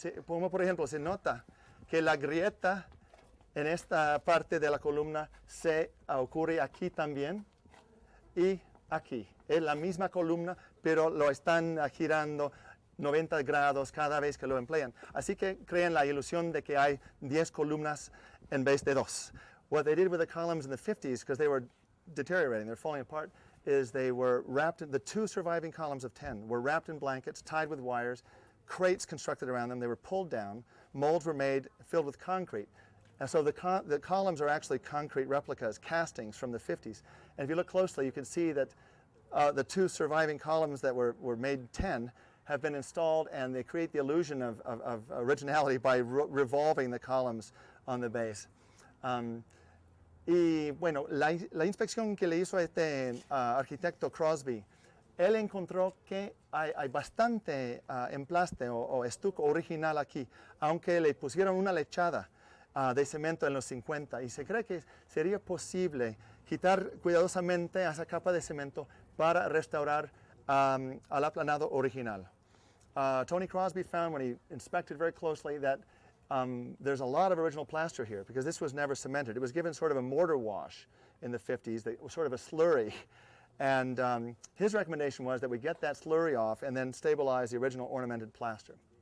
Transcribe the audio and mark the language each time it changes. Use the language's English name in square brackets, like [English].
[Spanish] Como por ejemplo, se nota que la grieta en esta parte de la columna se ocurre aquí también y aquí. Es la misma columna, pero lo están girando 90 grados cada vez que lo emplean. Así que crean la ilusión de que hay 10 columnas en vez de 2. [English] What they did with the columns in the 50s, because they were deteriorating, they're falling apart, is they were wrapped, the 2 surviving columns of 10 were wrapped in blankets, tied with wires, crates constructed around them. They were pulled down, molds were made, filled with concrete. And so the columns are actually concrete replicas, castings from the 50s. And if you look closely, you can see that the 2 surviving columns that were made 10 have been installed, and they create the illusion of originality by revolving the columns on the base. [Spanish] Y bueno, la inspección que le hizo este arquitecto Crosby, él encontró que hay bastante emplaste o estuco original aquí, aunque le pusieron una lechada de cemento en los 50, y se cree que sería posible quitar cuidadosamente esa capa de cemento para restaurar al aplanado original. [English] Tony Crosby found when he inspected very closely that there's a lot of original plaster here because this was never cemented. It was given sort of a mortar wash in the 50s, that was sort of a slurry. And his recommendation was that we get that slurry off and then stabilize the original ornamented plaster.